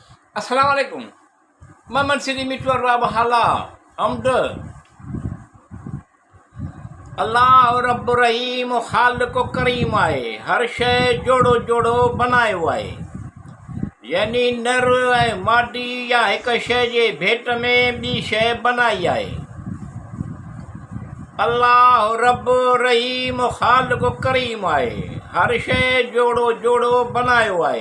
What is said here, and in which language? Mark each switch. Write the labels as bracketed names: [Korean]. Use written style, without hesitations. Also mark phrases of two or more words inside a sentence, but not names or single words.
[Arabic] السلام عليكم. Maman sidi mitwar wa bahala. Hamd. [Sindhi] अल्लाह रब रहीम ख़ालिक़ करीम आहे, हर शइ जोड़ो जोड़ो बनायो आहे। यानी नर ऐं मादी या हिकु शइ जे भेट में ॿी शइ बनाई आहे। अल्लाह रब रहीम ख़ालिक़ करीम आहे, हर शइ जोड़ो जोड़ो बनायो आहे।